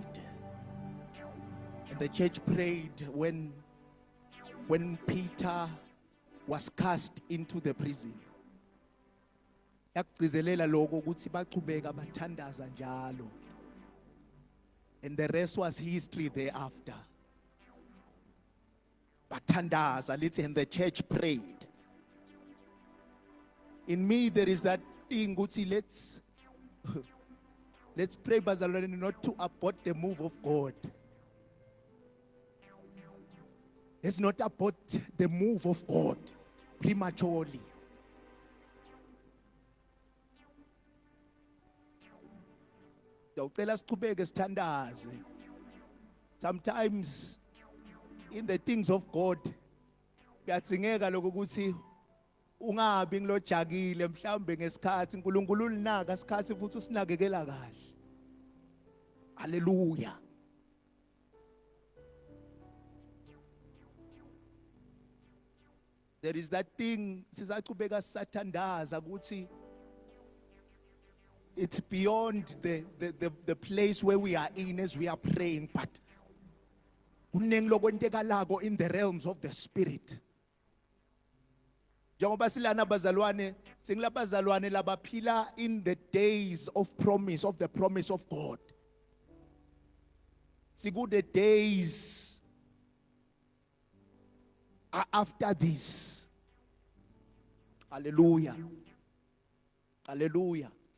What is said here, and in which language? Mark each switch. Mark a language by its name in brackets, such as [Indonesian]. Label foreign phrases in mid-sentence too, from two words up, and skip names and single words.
[English] And the church prayed when Peter was cast into the prison. [North Ndebele] Yakugcizelela lokho ukuthi baqhubeka bathandaza njalo. [English] And the rest was history thereafter. Bathandaza, let's, and the church prayed. In me there is that thing ukuthi let's pray, bazalwane, not to abort the move of God. Let's not abort the move of God prematurely. Sometimes in the things of God, [North Ndebele] kuyadzingeka lokho ukuthi ungabi ngilojakile mhlambe ngesikhathi uNkulunkulu ulinaka isikhathi futhi usinakekela kahle. [English] Hallelujah. There is that thing [North Ndebele] sizaqhubeka sisathandaza ukuthi [English] it's beyond the place where we are in as we are praying, but [North Ndebele] kunengi lokwentekalako [English] in the realms of the spirit. [North Ndebele] Njengoba silana bazalwane, singilabazalwane labaphila [English] in the days of promise, of the promise of God. Siku the days are after this. Hallelujah. Hallelujah.